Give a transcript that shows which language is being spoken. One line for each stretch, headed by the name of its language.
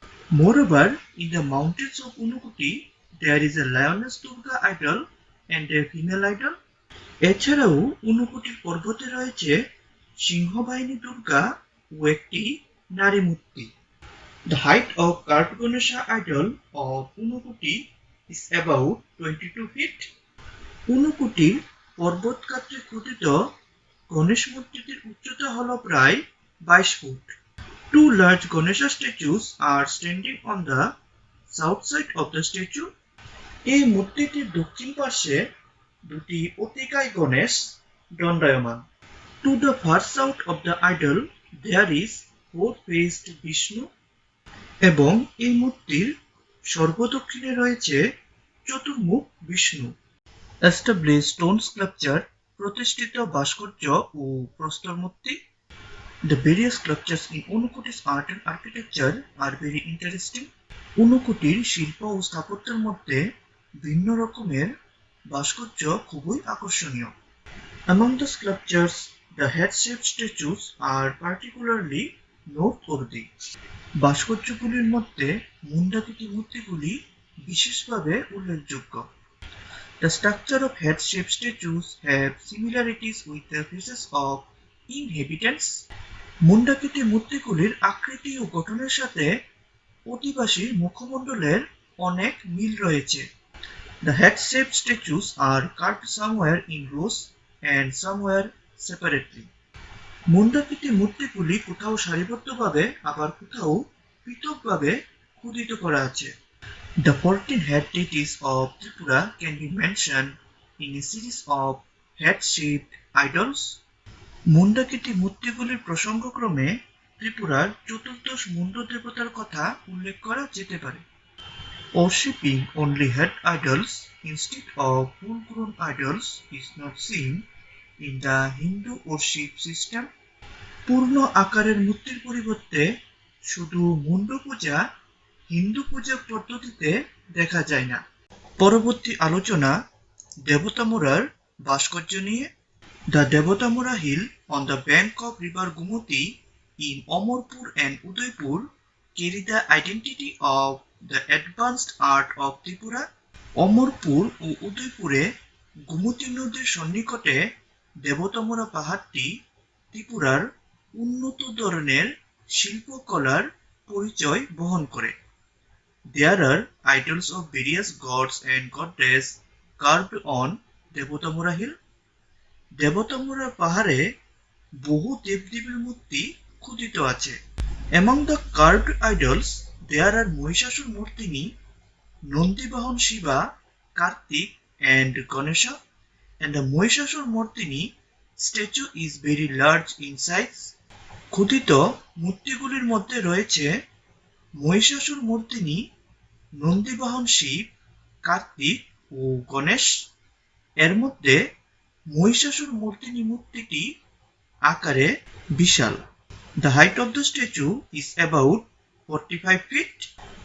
English: Moreover, in the mountains of Unukoti there is a lioness Durga idol and a female idol.
Bangla: এছাড়াও ঊনকোটির পর্বতে রয়েছে সিংহবাহিনী দুর্গা ও একটি নারী মূর্তি।
English: The height of carved Ganesha idol of Unukoti is about 22 feet.
Bangla: ঊনকোটির পর্বত গাত্রে খোদিত গণেশ মূর্তিটির উচ্চতা হল প্রায় 22 foot.
English: Two large Ganesha statues are standing on the south side of the statue.
Bangla: এই মূর্তিটির দক্ষিণ পার্শ্বে দুটি অতিকায় গণেশ দণ্ডায়মান।
English: To the far south of the idol there is four-faced Vishnu.
Bangla: এবং এই মূর্তির সর্বদক্ষিণে রয়েছে চতুর্মুখ বিষ্ণু।
English: Established stone sculpture,
Bangla: প্রতিষ্ঠিত ভাস্কর্য ও প্রস্তর মূর্তি।
English: The various sculptures in Unukoti's art and architecture are very interesting.
Bangla: ঊনকোটির শিল্প ও স্থাপত্যের মধ্যে ভিন্ন রকমের ভাস্কর্য খুবই আকর্ষণীয়।
English: Among the sculptures, the head-shaped statues are particularly noteworthy.
Bangla: ভাস্কর্যগুলির মধ্যে মুণ্ডাকৃতি মূর্তিগুলি বিশেষভাবে উল্লেখযোগ্য।
English: The structure of head-shaped statues have similarities with the faces of inhabitants.
Bangla: মুণ্ডাকৃতি মূর্তিগুলির আকৃতি ও গঠনের সাথে অধিবাসীর মুখমণ্ডলের অনেক মিল রয়েছে।
English: The head-shaped statues are carved somewhere in rows and somewhere separately.
Bangla: মুণ্ডাকৃতি মূর্তিগুলি কোথাও সারিবদ্ধভাবে আবার কোথাও পৃথকভাবে খোদিত করা আছে।
English: The 14 head deities of Tripura can be mentioned in a series of head-shaped idols.
Bangla: মুণ্ডাকৃতি মূর্তিগুলির প্রসঙ্গক্রমে ত্রিপুরার চতুর্দশ মুণ্ড দেবতার কথা উল্লেখ করা যেতে পারে।
English: Worshipping only head idols instead of full-grown idols is not seen in the Hindu worship system.
Bangla: পূর্ণ আকারের মূর্তির পরিবর্তে শুধু মুণ্ড পূজা হিন্দু পূজা পদ্ধতিতে দেখা যায় না। পরবর্তী আলোচনা দেবতামুরার ভাস্কর্য নিয়ে।
English: The Devatamura hill on the bank of river Gumati in Amarpur and Udaipur carry the identity of the advanced art of Tripura.
Bangla: Amarpur ও উদয়পুরে গোমতী নদীর সন্নিকটে দেবতামুরা পাহাড়টি ত্রিপুরার উন্নত ধরনের শিল্পকলার পরিচয় বহন করে।
English: There are idols of various gods and goddesses carved on Debtamura hill.
Bangla: Debtamura পাহাড়ে বহু দেবদেবীর মূর্তি খোদিত আছে।
English: Among the carved idols there are Mahishasur মূর্তিনি, Nandibahan Shiva, Kartik and Ganesha, and the Mahishasur Murtini statue is very large in size.
Bangla: খোদিত মূর্তিগুলির মধ্যে রয়েছে মহিষাসুর মূর্তিনি, নন্দীবাহন শিব, কার্তিক ও গণেশ। এর মধ্যে মহিষাসুর মূর্তিনি মূর্তিটি আকারে বিশাল।
English: The height of the statue is about 45 feet.